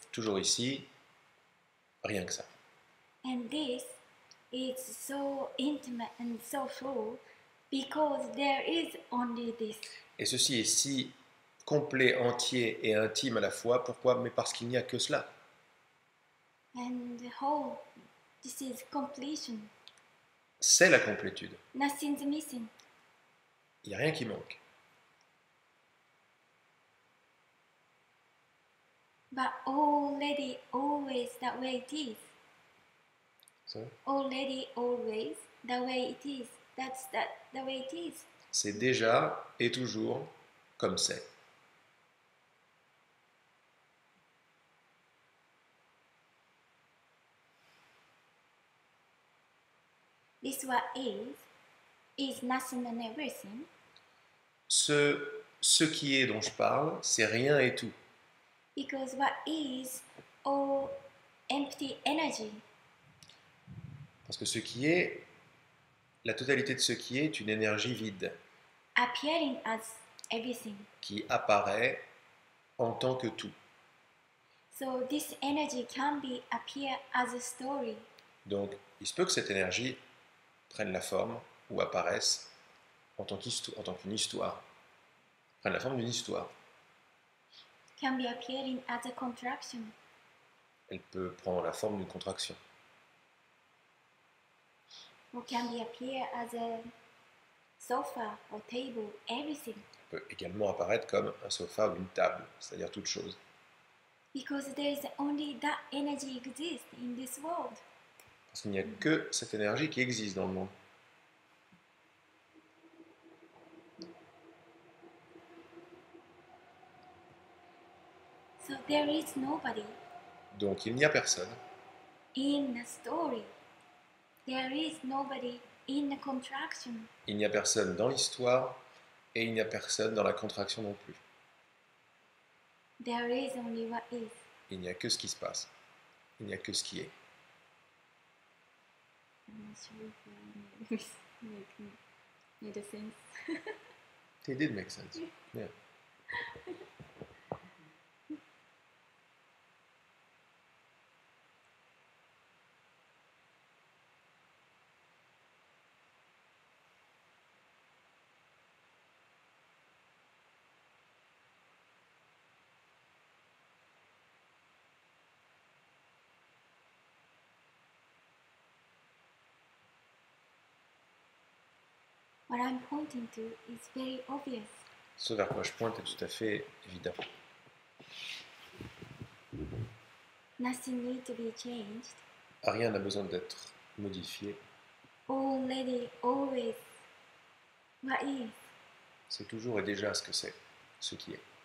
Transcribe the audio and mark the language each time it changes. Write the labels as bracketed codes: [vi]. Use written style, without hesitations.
[fr] Toujours ici, rien que ça. [en] And this is so intimate and so full because there is only this. [fr] Et ceci est si complet, entier et intime à la fois. Pourquoi? Mais parce qu'il n'y a que cela. [en] And the whole, this is completion. [fr] C'est la complétude. [en] Nothing's missing. [fr] Il n'y a rien qui manque. [en] But already, always that way it is. Sorry? Already, always the way it is. That's the way it is. [fr] C'est déjà et toujours comme c'est. [en] This what is nothing and everything. [fr] Ce qui est dont je parle, c'est rien et tout. [en] Because what is all empty energy. [fr] Parce que ce qui est, la totalité de ce qui est une énergie vide [en] Appearing as everything. [fr] qui apparaît en tant que tout. [en] So this energy can be appear as a story. [fr] Donc, il se peut que cette énergie prenne la forme ou apparaisse en tant qu'une histoire, prenne la forme d'une histoire. [en] Can be appearing as a contraction. [fr] Elle peut prendre la forme d'une contraction. [en] Or can be appear as a sofa or table, everything. [fr] Elle peut également apparaître comme un sofa ou une table, c'est-à-dire toute chose. [en] Because there is only that energy exists in this world. [fr] Parce qu'il n'y a que cette énergie qui existe dans le monde. [en] there is nobody [fr] Donc il n'y a personne. [en] in the story. There is nobody in the contraction. [fr] Il n'y a personne dans l'histoire et il n'y a personne dans la contraction non plus. [en] There is only what is. [fr] Il n'y a que ce qui se passe. Il n'y a que ce qui est. [en] I'm not sure if I made sense. It did make sense. Yeah. What I'm pointing to is very obvious. [fr] Ce vers quoi je pointe est tout à fait évident. [en] Nothing needs to be changed. [fr] Rien n'a besoin d'être modifié. [en] Already, always, what is. [fr] C'est toujours et déjà ce que c'est, ce qui est.